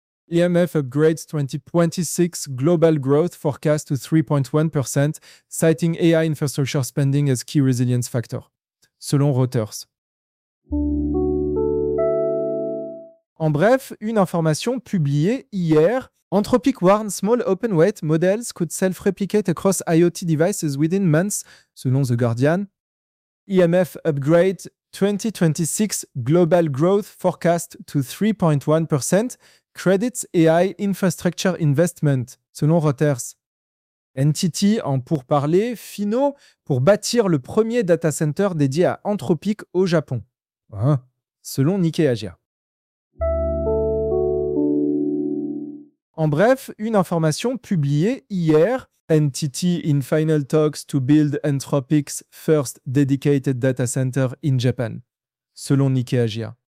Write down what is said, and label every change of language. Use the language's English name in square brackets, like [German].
[English] IMF upgrades 2026 global growth forecast to 3.1%, citing AI infrastructure spending as key resilience factor, [French] selon Reuters. En bref, une information publiée hier. [English] Anthropic warns small open weight models could self-replicate across IoT devices within months, [French] selon The Guardian. [English] IMF upgrade 2026 global growth forecast to 3.1%, credits AI infrastructure investment, [French] selon Reuters. NTT en pourparlers finaux pour bâtir le premier data center dédié à Anthropic au Japon, selon Nikkei Asia. En bref, une information publiée hier, [English] NTT in final talks to build Anthropic's first dedicated data center in Japan, [French] selon Nikkei Asia.